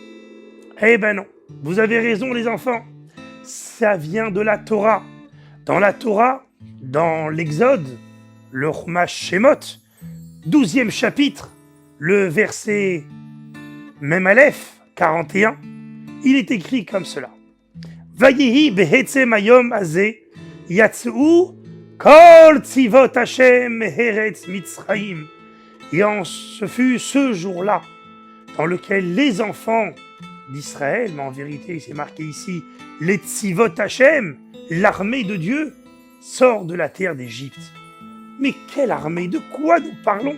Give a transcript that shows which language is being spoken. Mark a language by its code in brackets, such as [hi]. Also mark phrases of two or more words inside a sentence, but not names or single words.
[fr] Eh ben non, vous avez raison les enfants, ça vient de la Torah. Dans la Torah, dans l'Exode, le Chumash Shemot, 12e chapitre, le verset Mem Aleph 41, il est écrit comme cela. [he] ויהי בעצם היום הזה יצאו כל צבאות השם מארץ מצרים. [fr] Et ce fut ce jour-là dans lequel les enfants d'Israël, mais en vérité c'est marqué ici, les [he] צבאות השם, [fr] l'armée de Dieu, sort de la terre d'Égypte. Mais quelle armée? De quoi nous parlons?